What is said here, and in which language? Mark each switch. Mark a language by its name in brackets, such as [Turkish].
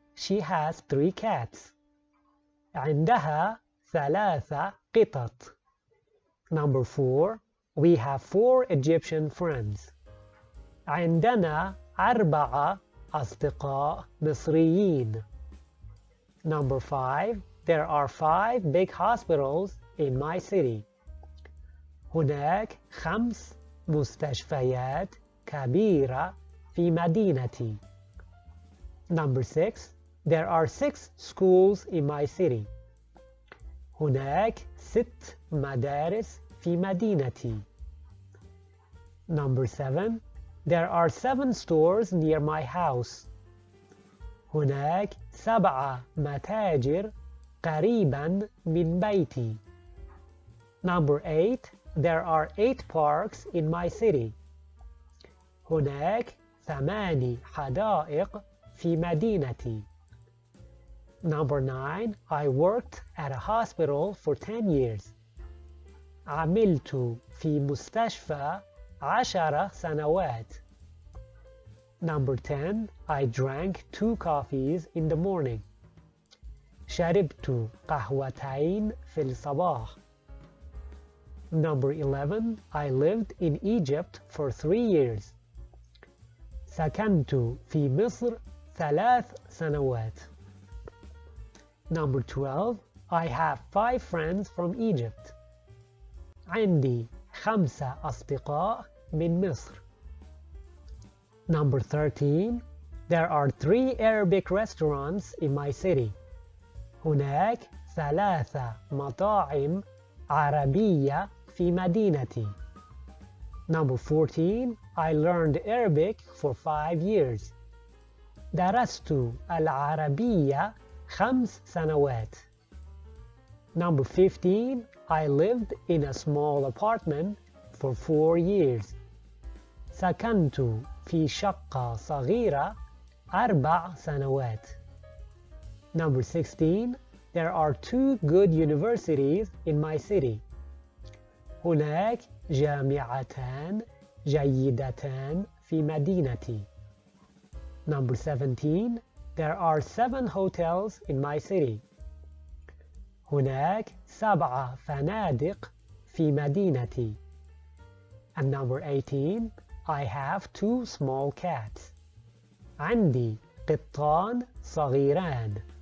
[English] She has 3 cats. [Arabic] عندها 3 قطط. [English] Number 4. We have 4 Egyptian friends. [Arabic] عندنا 4 أصدقاء مصريين. [English] Number 5. There are 5 big hospitals in my city. [Arabic] هناك 5 مستشفيات كبيرة في مدينتي. [English] Number 6. There are 6 schools in my city. [Arabic] هناك 6 مدارس في مدينتي. [English] Number 7. There are 7 stores near my house. [Arabic] هناك 7 متاجر قريبا من بيتي. [English] Number 8. There are 8 parks in my city. [Arabic] هناك 8 حدائق في مدينتي. [English] Number 9. I worked at a hospital for 10 years. [Arabic] عملت في مستشفى 10 سنوات. [English] Number 10. I drank 2 coffees in the morning. [Arabic] شربت قهوتين في الصباح. [English] Number 11. I lived in Egypt for 3 years. [Arabic] سكنت في مصر 3 سنوات. [English] Number 12. I have 5 friends from Egypt. [Arabic] عندي 5 أصدقاء من مصر. [English] Number 13. There are 3 Arabic restaurants in my city. [Arabic] هناك 3 مطاعم عربية في مدينتي. [English] Number 14. I learned Arabic for 5 years. [Arabic] درست العربية 5 سنوات. [English] Number 15. I lived in a small apartment for 4 years. [Arabic] سكنت في شقة صغيرة 4 سنوات. [English] Number 16. There are 2 good universities in my city. [Arabic] هناك جامعتان جيدتان في مدينتي. [English] Number 17. There are 7 hotels in my city. [Arabic] هناك 7 فنادق في مدينتي. [English] And number 18. I have 2 small cats. [Arabic] عندي قطان صغيران.